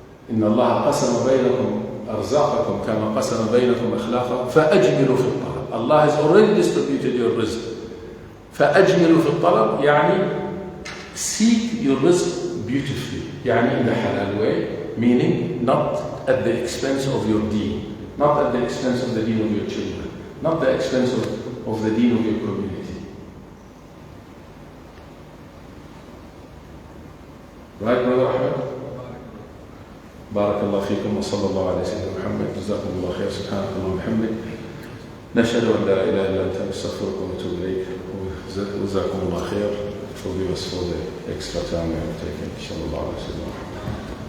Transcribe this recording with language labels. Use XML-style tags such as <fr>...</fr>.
<ar>إن الله قسم بينكم أرزاقكم كما قسم بينكم أخلاقكم فأجملوا في الطلب.</ar> <en>Allah has already distributed your rizq.</en> <ar>فأجملوا في الطلب يعني</ar> <en>seek your rizq beautifully. يعني in the halal way, meaning not at the expense of your deen, not at the expense of the deen of your children, not the expense of the deen of your community. Right, Brother Ahmed?</en> <ar>بارك الله فيكم وصلى الله على سيدنا محمد. جزاكم الله خير. سبحانك اللهم وبحمدك. نشهد أن لا إله إلا أنت نستغفرك ونتوب إليك. وجزاكم الله خير.</ar> <en>Forgive us for the extra time we have taken.</en> <ar>إن شاء الله على سيدنا محمد.</ar>